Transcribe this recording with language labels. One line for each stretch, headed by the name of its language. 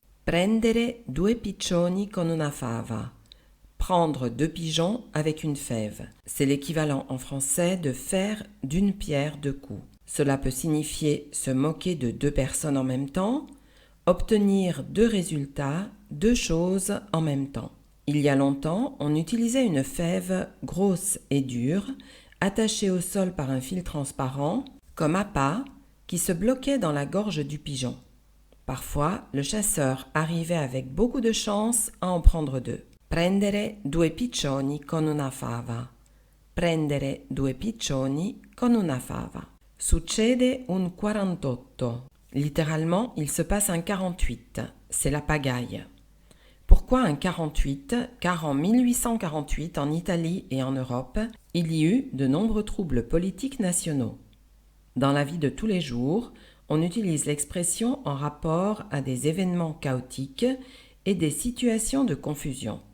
Italian: Prendere due piccioni con una fava.
French: Prendre deux pigeons avec une fève. C'est l'équivalent en français de faire d'une pierre deux coups. Cela peut signifier se moquer de deux personnes en même temps, obtenir deux résultats, deux choses en même temps. Il y a longtemps, on utilisait une fève grosse et dure, attachée au sol par un fil transparent, comme appât, qui se bloquait dans la gorge du pigeon. Parfois, le chasseur arrivait avec beaucoup de chance à en prendre deux.
Italian: Prendere due piccioni con una fava. Prendere due piccioni con una fava. Succede un 48.
French: Littéralement, il se passe un 48, c'est la pagaille. Pourquoi un 48 ? Car en 1848, en Italie et en Europe, il y eut de nombreux troubles politiques nationaux. Dans la vie de tous les jours, on utilise l'expression en rapport à des événements chaotiques et des situations de confusion.